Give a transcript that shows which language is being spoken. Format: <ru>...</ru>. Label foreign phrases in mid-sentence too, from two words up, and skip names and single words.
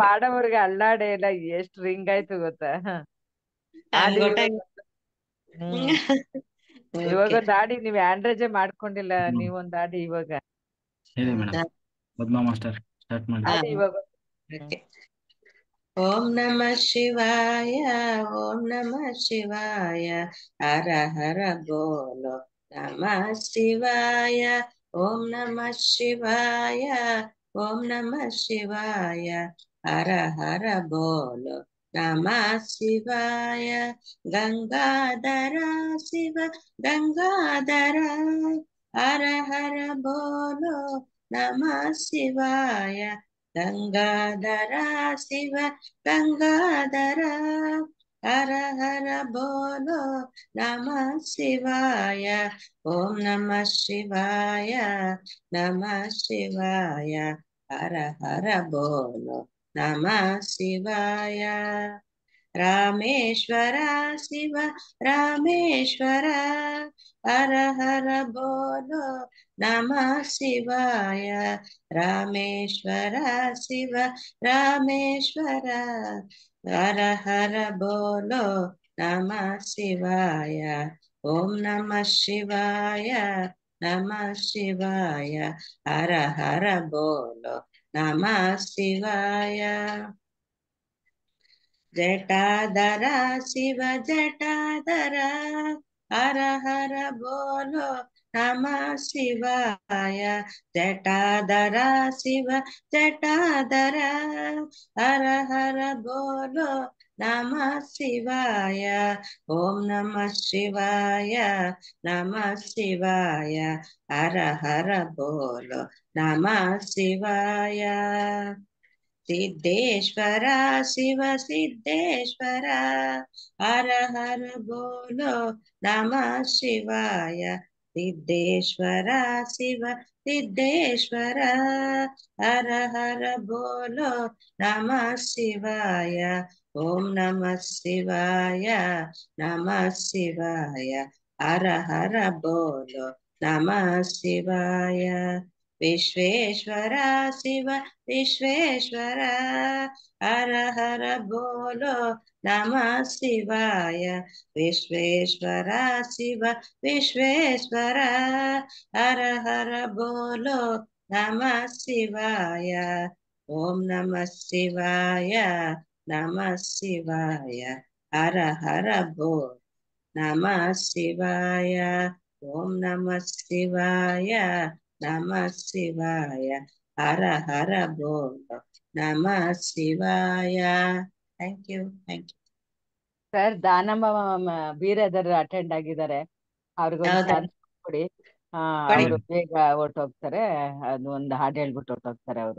<kn>ಮಾಡೋವ್ರಿಗೆ ಅಲ್ಲಾಡೇ ಇಲ್ಲ ಎಷ್ಟ್ ರಿಂಗ್ ಆಯ್ತು ಗೊತ್ತಾ ಆಡಿ ಹ್ಮ್ ಇವಾಗ ಒಂದ್ ಆಡಿ ನೀವ್ ಆಂಡ್ರೇಜೆ ಮಾಡ್ಕೊಂಡಿಲ್ಲ ನೀವೊಂದ್ ಆಡಿ ಇವಾಗ ಹೇಳಿ ಮೇಡಮ್ ಪದ್ಮಾ ಮಾಸ್ಟರ್ ಸ್ಟಾರ್ಟ್ ಮಾಡಿ ಆಡಿ ಇವಾಗ</kn> <hi>ॐ नमः शिवाय ॐ नमः शिवाय हर हर बोलो नमः शिवाय ॐ नमः शिवाय ॐ नमः शिवाय हर हर बोलो नमः शिवाय गंगाधर शिव गंगाधर हर हर बोलो नमः शिवाय गंगाधर शिव गंगाधर हर हर बोलो नमः शिवाय ॐ नमः शिवाय नमः शिवाय हर हर बोलो नमः शिवाय रामेश्वर शिव रामेश्वर हर हर बोलो नमः शिवाय रामेश्वर शिव रामेश्वर हर हर बोलो नमः शिवाय ॐ नमः शिवाय नमः शिवाय हर हर बोलो नमः शिवाय जटाधर शिव जटाधर हर हर बोलो नमः शिवाय जटाधर शिव जटाधर हर हर बोलो नमः शिवाय ॐ नमः शिवाय नमः शिवाय हर हर बोलो नमः शिवाय सिद्धेश्वर शिव सिद्धेश्वर हर हर बोलो नमः शिवाय सिद्धेश्वर शिव सिद्धेश्वर हर हर बोलो नमः शिवाय ॐ नमः शिवाय नमः शिवाय हर हर बोलो नमः शिवाय विश्वेश्वर शिव विश्वेश्वर हर हर बोलो नमः शिवाय विश्वेश्वर शिव विश्वेश्वर हर हर बोलो नमः शिवाय ॐ नमः शिवाय नमः शिवाय हर हर बोल नमः शिवाय ॐ नमः शिवाय नमः शिवाय हर हर बोल नमः शिवाय.</hi> <en>Thank you.</en> <kn>ಸರ್ ದಾನಮ್ಮ ಬೀರದರ್ ಅಟೆಂಡ್ ಆಗಿದ್ದಾರೆ, ಅವ್ರಿಗೊಂದು ಹೌದಾ? ಚಾನ್ಸ್ ಕೊಡಿ. ಅವರು ಬೇಗ ಹೊರ್ಟೋಗ್ತಾರೆ, ಅದು ಒಂದು ಹಾಡು ಹೇಳ್ಬಿಟ್ಟು ಹೊರ್ಟೋಗ್ತಾರೆ ಅವರು.</kn>